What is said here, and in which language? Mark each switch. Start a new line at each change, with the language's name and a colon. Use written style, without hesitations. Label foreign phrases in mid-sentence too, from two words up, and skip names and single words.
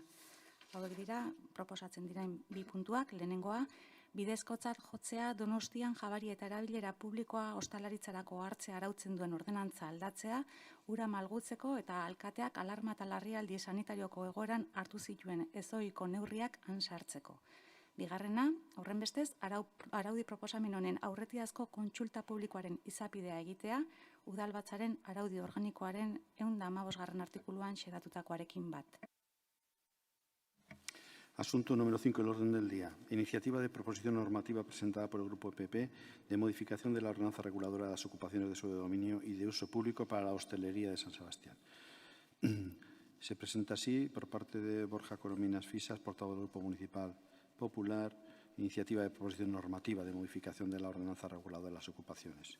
Basque: Hauek dira, proposatzen diren 2 puntuak, lehenengoa, bidezkotzat jotzea Donostian jabari eta erabilera publikoa ostalaritzarako hartzea arautzen duen ordenantza aldatzea, ura malgutzeko eta alkateak alarma eta larrialdi sanitarioko egoeran hartu zituen ezohiko neurriak han sartzeko. Bigarrena, horrenbestez, araudi proposamen honen aurretiazko kontsulta publikoaren izapidea egitea, udalbatzaren araudi organikoaren 115. artikuluan xedatutakoarekin bat.
Spanish: Asunto número 5 del orden del día. Iniciativa de proposición normativa presentada por el Grupo PP de modificación de la ordenanza reguladora de las ocupaciones de suelo de dominio y de uso público para la hostelería de San Sebastián. Se presenta así por parte de Borja Corominas Fisas, portavoz del Grupo Municipal Popular, iniciativa de proposición normativa de modificación de la ordenanza reguladora de las ocupaciones.